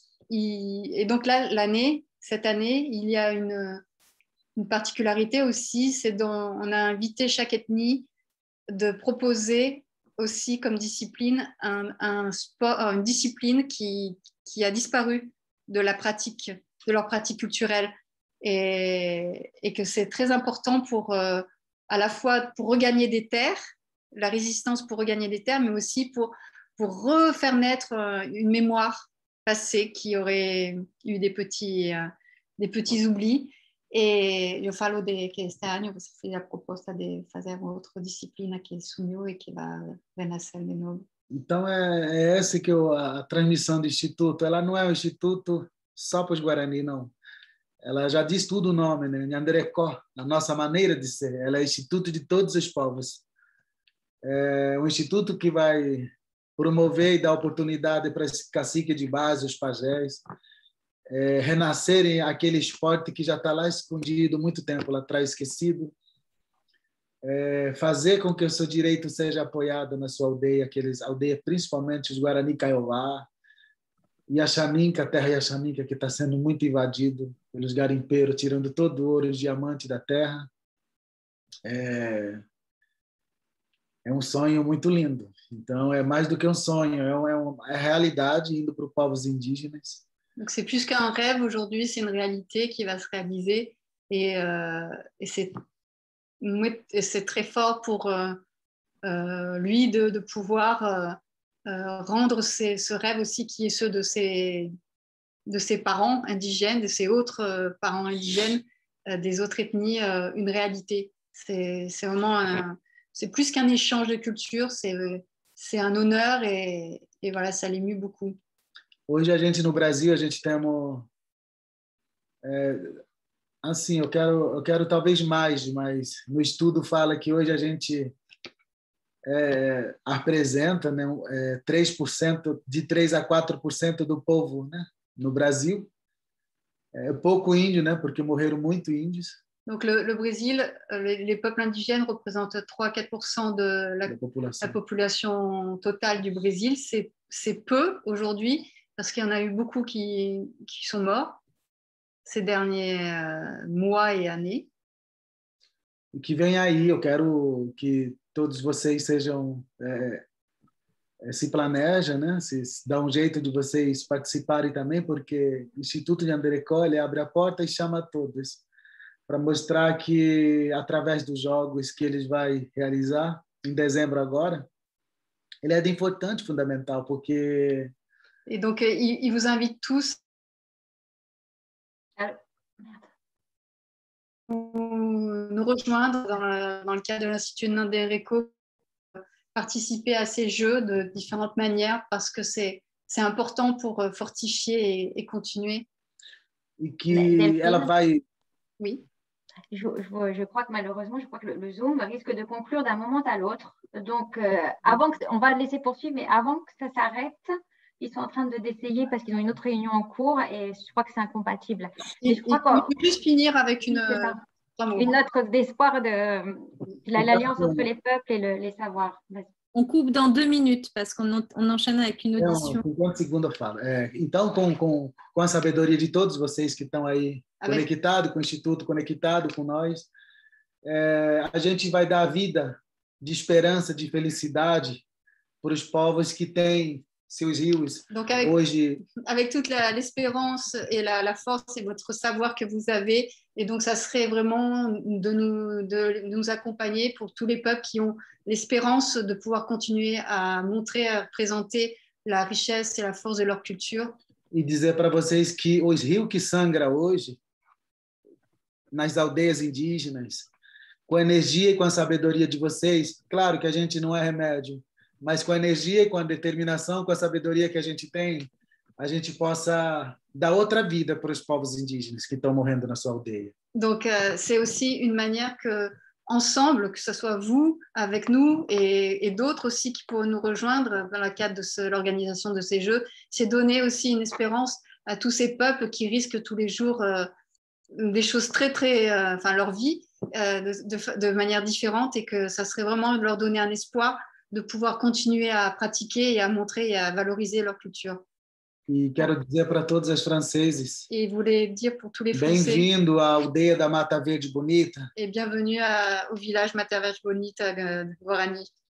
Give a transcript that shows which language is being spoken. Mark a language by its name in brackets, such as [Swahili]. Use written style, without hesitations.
[French] Et donc là, cette année, il y a une particularité aussi, c'est on a invité chaque ethnie de proposer aussi comme discipline un sport, une discipline qui a disparu de leur pratique culturelle et que c'est très important à la fois pour regagner des terres, la résistance pour regagner des terres, mais aussi pour refaire naître une mémoire passée qui aurait eu des petits oublis. [Portuguese] E eu falo que este ano você fez a proposta de fazer outra disciplina que sumiu e que vai nascer de novo. Então, é essa que a transmissão do Instituto. Ela não é um instituto só para os Guarani, não. Ela já diz tudo o nome, né? Nhanderecó, a nossa maneira de ser. Ela é instituto de todos os povos. É um instituto que vai promover e dar oportunidade para esse cacique de base, os pajés, renascerem aquele esporte que já está lá escondido muito tempo lá atrás, esquecido, fazer com que o seu direito seja apoiado na sua aldeia, principalmente os Guarani Kaiowá e a Xaninca, a terra Yaxaninca, que está sendo muito invadido pelos garimpeiros, tirando todo o ouro e diamante da terra. É um sonho muito lindo. Então, é mais do que um sonho, é realidade indo para os povos indígenas. [French] Donc c'est plus qu'un rêve aujourd'hui, c'est une réalité qui va se réaliser et c'est très fort pour lui de pouvoir rendre ce rêve aussi qui est ceux de ses parents indigènes, de ses autres parents indigènes, des autres ethnies, une réalité. C'est vraiment c'est plus qu'un échange de culture, c'est un honneur et voilà, ça l'émue beaucoup. [Portuguese] Hoje a gente no Brasil, a gente temos assim, eu quero talvez mais, mas no estudo fala que hoje a gente apresenta, né, 3%, de 3 a 4% do povo, né, no Brasil. É pouco índio, né, porque morreram muito índios. [French] Donc le Brésil, les peuples indigènes représentent 3 à 4% de la population totale du Brésil. C'est peu aujourd'hui, parce qu'il y en a eu beaucoup qui sont morts ces derniers mois et années. [Portuguese] E que vem aí, eu quero que todos vocês sejam se planejem, né? Se dá um jeito de vocês participarem também, porque o Instituto Nhanderecó, ele abre a porta e chama todos para mostrar que através dos jogos que eles vai realizar em dezembro agora, ele é de importante, fundamental, porque [French] et donc il vous invite tous à nous rejoindre dans le cadre de l'Institut Nhanderecó, participer à ces jeux de différentes manières parce que c'est important pour fortifier et continuer. [Portuguese] E que ela vai... [French] Oui. Je crois que malheureusement, le Zoom risque de conclure d'un moment à l'autre. Donc, on va le laisser poursuivre, mais avant que ça s'arrête, ils sont en train d'essayer parce qu'ils ont une autre réunion en cours et je crois que c'est incompatible. Et je crois qu'on peut juste finir avec une note d'espoir de l'alliance entre les peuples et les savoirs. On coupe dans 2 minutes parce qu'on enchaîne avec une audition. [Portuguese] 50 segundos eu falo. Então, com a sabedoria de todos vocês que estão aí conectados com o Instituto, conectado com nós, a gente vai dar vida de esperança, de felicidade para os povos que têm seus rios [French] Donc [Portuguese] hoje [French] avec toute l'espérance et la force et votre savoir que vous avez. Et donc, ça serait vraiment de nous accompagner pour tous les peuples qui ont l'espérance de pouvoir continuer à montrer, à présenter la richesse et la force de leur culture. [Portuguese] e dizer para vocês que os rios que sangram hoje nas aldeias indígenas, com a energia e com a sabedoria de vocês, claro que a gente não é remédio, mas com a energia e com a determinação, com a sabedoria que a gente tem, a gente possa dar outra vida para os povos indígenas que estão morrendo na sua aldeia. [French] Donc, c'est aussi une manière que, ensemble, que ce soit vous, avec nous et d'autres aussi qui pourront nous rejoindre dans le cadre de l'organisation de ces Jeux, c'est donner aussi une espérance à tous ces peuples qui risquent tous les jours des choses enfin leur vie de manière différente, et que ça serait vraiment leur donner un espoir de pouvoir continuer à pratiquer et à montrer et à valoriser leur culture. [Portuguese] E quero dizer para todos os franceses, [French] Et il voulait dire pour tous les Français, [Portuguese] bem-vindo à aldeia da Mata Verde Bonita, [French] et bienvenue au village Matavej Bonita de Guarani